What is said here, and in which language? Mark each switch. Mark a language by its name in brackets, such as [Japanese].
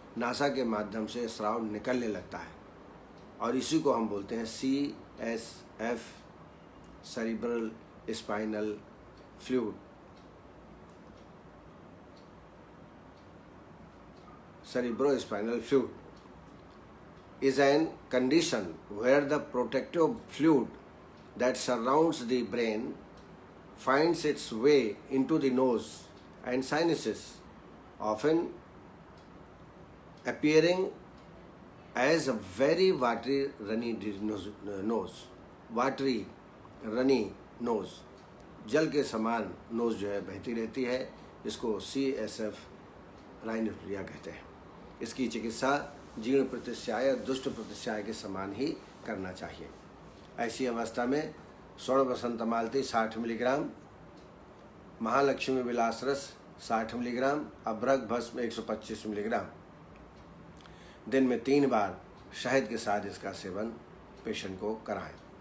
[Hindi] NASA के माध्यम से स्राव निकलने लगता है और इसी को हम बोलते हैं CSF, cerebral spinal fluid. [English] Cerebrospinal fluid is an condition where the protective fluid that surrounds the brain finds its way into the nose and sinuses, often appearing as a very watery runny nose. Watery runny nose, [Hindi] जल के समान knows जो है बहती रहती है, इसको CSF राइनोप्लाजिया कहते हैं। इसकी चिकित्सा जीर्ण प्रतिस्याय या दुष्ट प्रतिस्याय के समान ही करना चाहिए। ऐसी अवस्था में स्वर्ण बसंत मालती 60 मिलीग्राम, महालक्ष्मी विलास रस 60 मिलीग्राम, अभ्रक भस्म 125 मिलीग्राम दिन में 3 बार शहद के साथ इसका सेवन पेशेंट को कराएं।